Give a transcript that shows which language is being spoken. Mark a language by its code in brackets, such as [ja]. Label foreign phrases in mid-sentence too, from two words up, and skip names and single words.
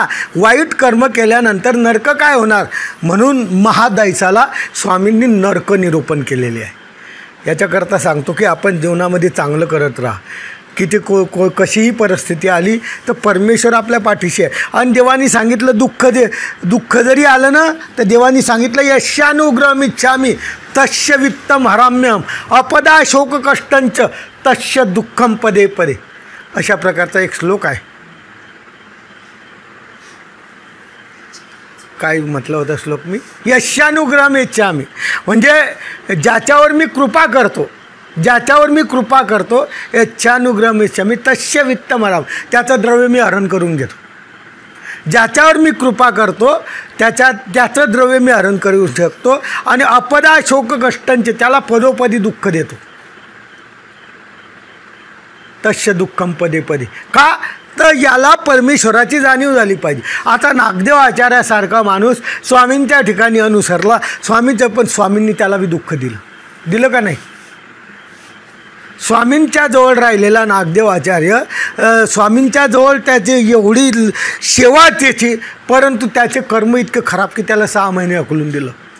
[mr] वाईट कर्म केल्यानंतर नरक काय होणार? म्हणून महादैसाला स्वामींनी नरक निरूपण केलेले आहे. याच्याकरता सांगतो की आपण जीवनामध्ये चांगलं करत राहा. किती कशीही परिस्थिती आली तर परमेश्वर आपल्या पाठीशी आहे. आणि देवानी सांगितलं दुःख जरी आलं ना तर देवानी सांगितलं [sa] यशानुग्रहम इच्छामी तस्य वित्तम हराम्यम अपदा शोक कष्टंच तस्य दुःखम पदे पदे. [mr] अशा प्रकारचा एक श्लोक आहे. काय म्हटलं होतं श्लोक मी? [sa] यशानुग्रहम इच्छामी [mr] म्हणजे ज्याच्यावर मी कृपा करतो, ज्याच्यावर मी कृपा करतो [sa] यच्छानुग्रहम इच्छामी तस्य वित्तम हराम [mr] त्याचं द्रव्य मी हरण करून घेतो. ज्याच्यावर मी कृपा करतो त्याचं द्रव्य मी हरण करू शकतो. आणि [sa] अपदा शोक [mr] कष्टांचे त्याला पदोपदी दुःख देतो. [sa] तस्य दुःखम पदे पदे. [mr] का? तर याला परमेश्वराची जाणीव झाली पाहिजे. आता नागदेव आचार्यासारखा माणूस स्वामींच्या ठिकाणी अनुसरला. पण स्वामींनी त्याला बी दुःख दिलं का नाही? स्वामींच्या जवळ राहिलेला नागदेव आचार्य स्वामींच्या जवळ त्याची एवढी सेवा त्याची, परंतु त्याचे कर्म इतकं खराब की त्याला 6 महिने अकलून दिलं.